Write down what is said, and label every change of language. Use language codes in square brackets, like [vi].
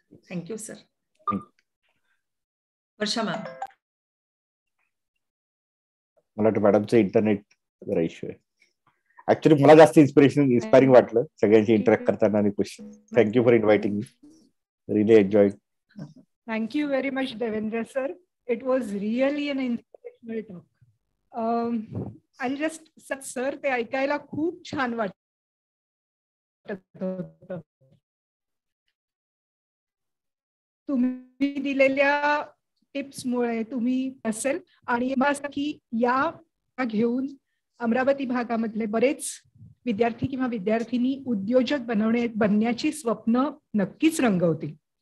[en] Thank you sir. Varsha ma'am. [mr] मला वाटतं मॅडमचं internet जरा इश्यू आहे. ऍक्च्युली मला जास्त इन्स्पायरिंग वाटलं सगळ्यांशी इंटरॅक्ट करताना. [en] आणि thank you for inviting me. Really enjoyed. Thank you very much, Devendra sir. It was really an inspirational talk. I'll just sir, [mr] ते ऐकायला खूप छान वाटत होतं. तुम्ही दिलेल्या टिप्समुळे तुम्ही असेल आणि असं की या घेऊन अमरावती भागामधले बरेच विद्यार्थी किंवा विद्यार्थिनी उद्योजक बनण्याची स्वप्न नक्कीच रंगवतील.